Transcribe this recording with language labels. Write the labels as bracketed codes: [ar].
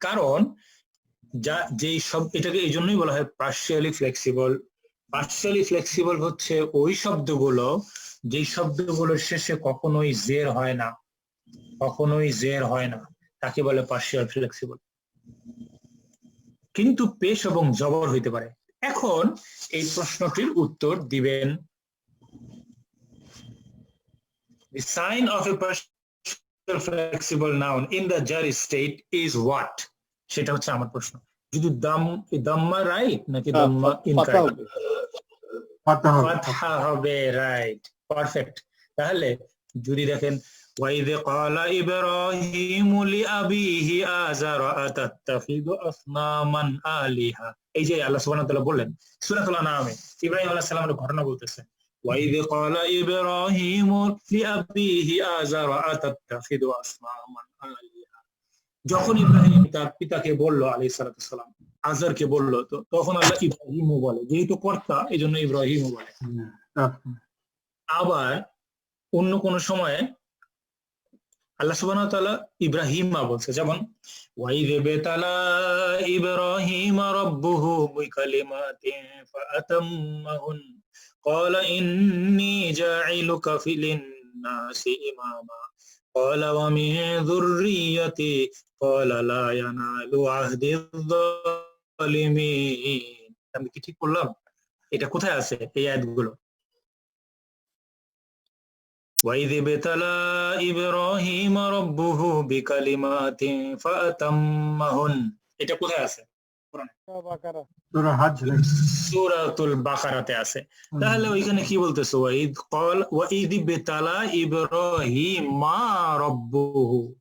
[bn] কারণ যেই সব, এটাকে এই জন্যই বলা হয় পার্শিয়ালি ফ্লেক্সিবল। পার্শিয়ালি ফ্লেক্সিবল হচ্ছে ওই শব্দগুলো যেই শব্দগুলোর শেষে কখনোই জের হয় না, কখনোই জের হয় না, তাকে বলে পার্শিয়াল ফ্লেক্সিবল। কিন্তু পেশ এবং জবর হইতে পারে। এখন এই প্রশ্নটির উত্তর দিবেন, [en] the sign of a partial flexible noun in the jar state is what? [bn] সেটা হচ্ছে আমার প্রশ্ন। যদি দাম্মা রাইট নাকি দাম্মা ইনকারেক্ট? ফাতহা হবে, রাইট, পারফেক্ট। তাহলে যদি দেখেন [ar] وَإِذْ قَالَ إِبْرَاهِيمُ لِأَبِيهِ آزَرَ أَتَتَّخِذُ أَصْنَامًا آلِهَةً, [bn] এই যে আল্লাহ সুবহানাহু ওয়া তাআলা বললেন সূরাতুল আনআমে, ইব্রাহিম আলাইহিস সালামের ঘটনা বলতেছেন, [ar] وَإِذْ قَالَ إِبْرَاهِيمُ لِأَبِيهِ آزَرَ أَتَتَّخِذُ أَصْنَامًا آلِهَةً, [bn] যখন ইব্রাহিম তার পিতাকে বলল আলাইহিস সালাতু সালাম, আজরকে বলল, তো তখন আল্লাহ ইব্রাহিমও বলে, যেহেতু কর্তা এজন্য ইব্রাহিমও বলে। আবার অন্য কোন সময়ে আল্লাহ সুবহানাহু ওয়া তাআলা ইব্রাহিমা বলছে, যেমন [ar] وإذ ابتلى إبراهيم ربه بكلمات فأتمهن قال إني جاعلك في للناس إماما قال ومن ذريتي قال لا ينال عهد الظالمين [bn] আমি কি ঠিক বললাম এটা কোথায় আছে এই আয়াতগুলো [ar] وإذ ابتلى إبراهيم ربه بكلمات فأتمهن [bn] এটা কোথায় আছে সূরা হজ সূরাতুল বাকারাতে আছে তাহলে ওইখানে কি বলতেছে ওয়াইদ বিতালা ইব্রাহিম রাব্বুহু